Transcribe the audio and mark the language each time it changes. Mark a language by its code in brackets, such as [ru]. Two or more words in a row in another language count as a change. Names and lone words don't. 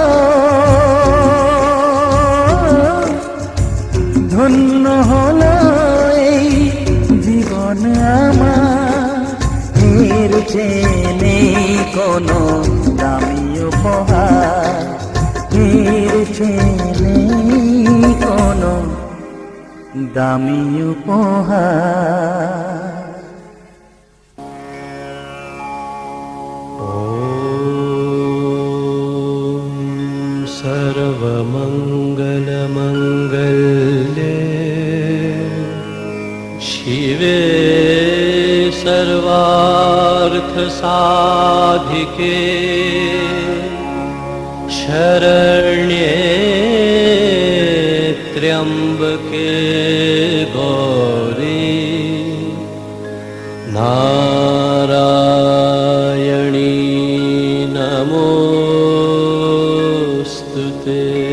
[bn] ধন্য হলো এই জীবন আমার, এর চেয়ে নেই কোনো দামি উপহার, এর চেয়ে নেই কোনো দামি উপহার। [sa] सर्वमङ्गलमङ्गल्ये शिवे सर्वार्थसाधिके शरण्ये त्र्यम्बके गौरी नारायणी नमोस्तुते।